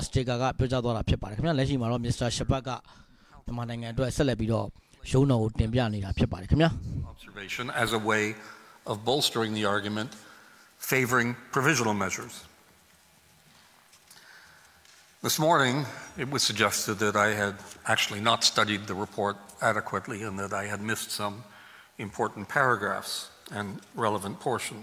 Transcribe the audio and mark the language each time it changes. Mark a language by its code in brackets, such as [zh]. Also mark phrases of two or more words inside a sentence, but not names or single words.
[my] Sticker ကပြောကြားသွားတာဖြစ်ပါတယ်ခင်ဗျာလက်ရှိမှာတော့ Mr. Shabak ကမြန်မာနိုင်ငံအတွက်ဆက်လက်ပြီးတော့ရုံးတော်ကိုတင်ပြနေတာဖြစ်ပါတယ်ခင်ဗျာ [en] Observation as a way of bolstering the argument favoring provisional measures. This morning, it was suggested that I had actually not studied the report adequately and that I had missed some important paragraphs and relevant portions.